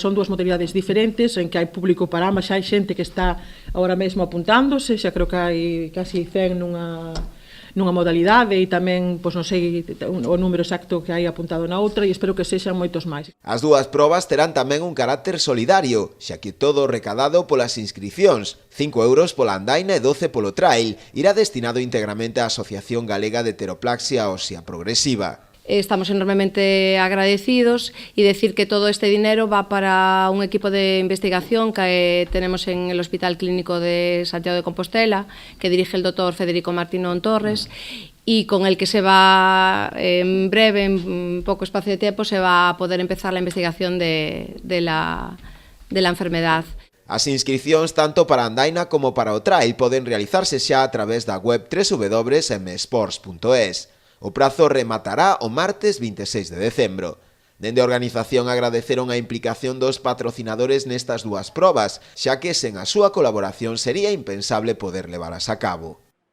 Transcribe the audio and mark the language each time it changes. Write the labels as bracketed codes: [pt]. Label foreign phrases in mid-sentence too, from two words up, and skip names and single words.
[gl] Son dúas modalidades diferentes en que hai público para ambas, xa hai xente que está agora mesmo apuntándose, xa creo que hai casi 100 nunha modalidade e tamén, pois non sei o número exacto que hai apuntado na outra e espero que sexan moitos máis. As dúas probas terán tamén un carácter solidario, xa que todo o recadado polas inscripcións, 5 euros pola andaina e 12 polo trail, irá destinado íntegramente á Asociación Galega de Heteroplaxia Ósea Progresiva. [es] Estamos enormemente agradecidos y decir que todo este dinero va para un equipo de investigación que tenemos en el Hospital Clínico de Santiago de Compostela, que dirige el doctor Federico Martínón Torres, y con el que se va en breve, en poco espacio de tiempo, se va a poder empezar la investigación de la enfermedad. [gl] As inscripcións tanto para a andaina como para o trail poden realizarse xa a través da web www.msports.es. O prazo rematará o martes 26 de decembro. Dende a organización agradeceron a implicación dos patrocinadores nestas dúas probas, xa que sen a súa colaboración sería impensable poder levalas a cabo.